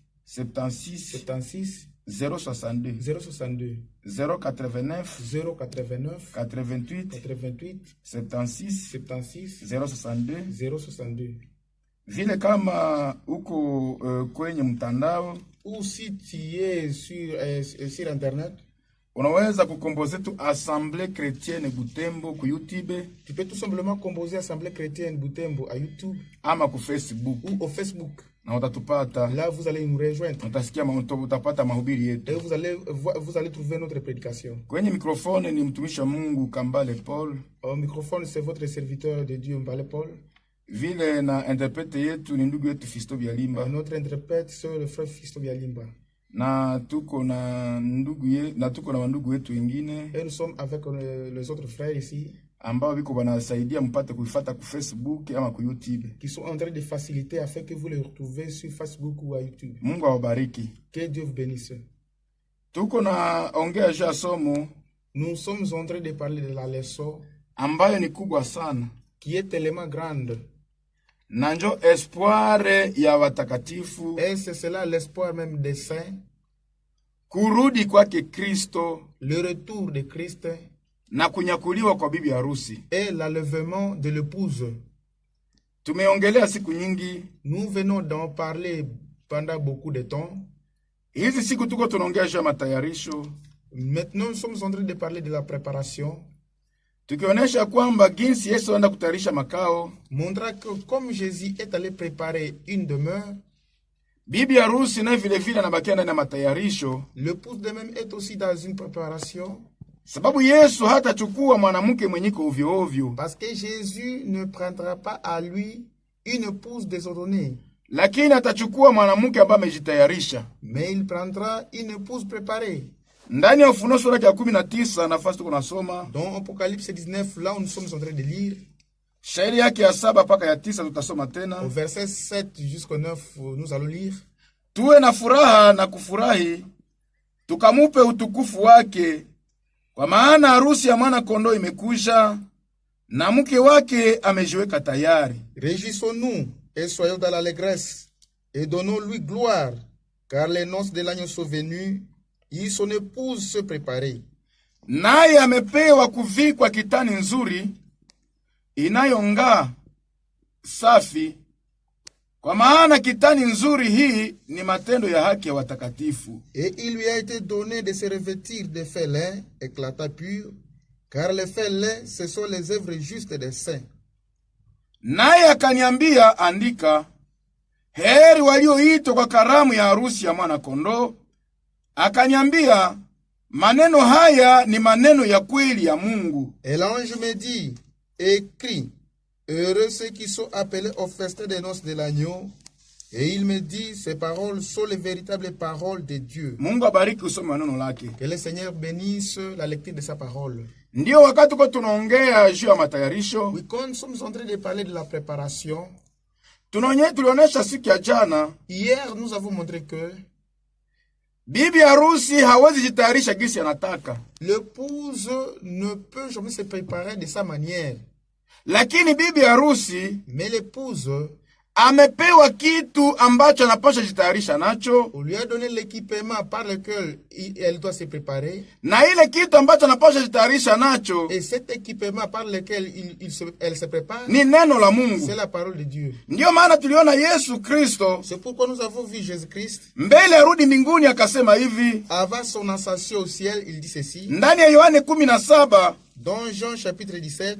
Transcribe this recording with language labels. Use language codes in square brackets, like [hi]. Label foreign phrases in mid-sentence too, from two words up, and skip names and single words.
[sw] 76 76 062 062 089 089 88 88 76 76 062 062. Vile kama uko kwenye mtandao [fr] ou si tu es sur internet, [sw] unaweza kukomboze tu Assemblée Chrétienne Butembo ku YouTube. [fr] Tu peux tout simplement composer Assemblée Chrétienne Butembo à YouTube [sw] ama ku Facebook [fr] ou au Facebook. [sw] Na utatupata. [fr] Là vous allez nous rejoindre. [sw] Utasikia utapata mahubiri yetu. [fr] Et vous allez trouver notre prédication. [sw] Kwenye microphone ni mtumishi wa Mungu Kambale Paul. [fr] Au microphone c'est votre serviteur de Dieu Kambale Paul. [sw] Vile na interprète yetu ni ndugu yetu Fisto Bialimba. [fr] Notre interprète c'est le frère Fisto Bialimba. [sw] Na tuko na wandugu wetu wengine. [fr] Et nous sommes avec les autres frères ici. [sw] Ambao biko banasaidia mpate kuifuata ku Facebook ama ku YouTube. [fr] Qui sont en train de faciliter afin que vous les retrouvez sur Facebook ou à YouTube. [sw] Mungu awabariki. [fr] Que Dieu vous bénisse. [sw] Tuko na ongea juu ya somo. [fr] Nous sommes en train de parler de la leçon [sw] ambayo ni kubwa sana. [fr] Qui est tellement grande. [sw] Na njo espoir ya watakatifu. [fr] Et c'est cela l'espoir même des saints. [sw] Kurudi kwake Kristo. [fr] Le retour de Christ. [sw] Na kunyakuliwa kwa bibi harusi. [fr] Et l'enlèvement de l'épouse. [sw] Tumeongelea siku nyingi. [fr] Nous venons d'en parler pendant beaucoup de temps. [sw] Hizi siku tuko tunaongea juu ya matayarisho. [fr] Maintenant nous sommes en train de parler de la préparation. [sw] Tukionyesha kwamba jinsi Yesu anaenda kutayarisha makao. [fr] Montra que comme Jésus est allé préparer une demeure. [sw] Bibi harusi na vile vile anabakia ndani ya matayarisho. [fr] L'épouse de même est aussi dans une préparation. [sw] Sababu Yesu hatachukua mwanamke mwenyiko ovyo ovyo. [fr] Parce que Jésus ne prendra pas à lui une épouse désordonnée. [sw] Lakini atachukua mwanamke ambaye amejitayarisha. [fr] Mais il prendra une épouse préparée. [sw] Ndani ya Ufunuo sura ya 19 nafasi tuko nasoma. [fr] Dans Apocalypse 19 là où nous sommes en train de lire. [sw] Shairi yake ya 7 mpaka ya 9 tutasoma tena. [fr] Au verset 7 jusqu'au 9 nous allons lire. [sw] Tuwe na furaha na kufurahi. Tukamupe utukufu wake. Kwa maana harusi ya mwana kondoo imekuja na mke wake amejiweka tayari. [fr] Réjouissons-nous et soyons dans l'allégresse, et donnons-lui gloire, car les noces de l'agneau sont venues, et son épouse se préparait. [sw] Naye amepewa kuvikwa kitani nzuri inayong'aa safi, kwa maana kitani nzuri hii ni matendo ya haki ya watakatifu. [fr] Et il lui a été donné de se revêtir de faits laids, éclatants purs, car les faits laids, ce sont les œuvres justes des saints. [sw] Naye akaniambia, andika, heri walioitwa kwa karamu ya harusi ya mwana kondoo. Akaniambia, maneno haya ni maneno ya kweli ya Mungu. [fr] Et l'ange me dit, écris, heureux ceux qui sont appelés au festin des noces de l'agneau. Et il me dit, ces paroles sont les véritables paroles de Dieu. [sw] Mungu abariki usome maneno lake. [fr] Que le Seigneur bénisse la lecture de sa parole. [sw] Ndio wakati kwa tunaongea juu ya matayarisho. [fr] Oui, quand nous sommes en train de parler de la préparation, [sw] Tulionesha siku ya jana, [fr] hier nous avons montré que [sw] bibi harusi hawezi jitayarisha gisi anataka. [fr] l'épouse ne peut jamais se préparer de sa manière. [sw] Lakini bibi harusi [fr] Mais l'épouse, [sw] amepewa kitu ambacho anapaswa jitayarisha nacho, [fr] on lui a donné l'équipement par lequel elle doit se préparer. [sw] na ile kitu ambacho anapaswa jitayarisha nacho [fr] Et cet équipement par lequel elle se prépare, [sw] ni neno la Mungu. [fr] c'est la parole de Dieu. [sw] Ndiyo maana tuliona Yesu Kristo [fr] C'est pourquoi nous avons vu Jésus-Christ, [sw] mbele arudi mbinguni akasema hivi [fr] avant son ascension au ciel, il dit ceci, [sw] ndani ya Yohane 17, [fr] dans Jean chapitre 17,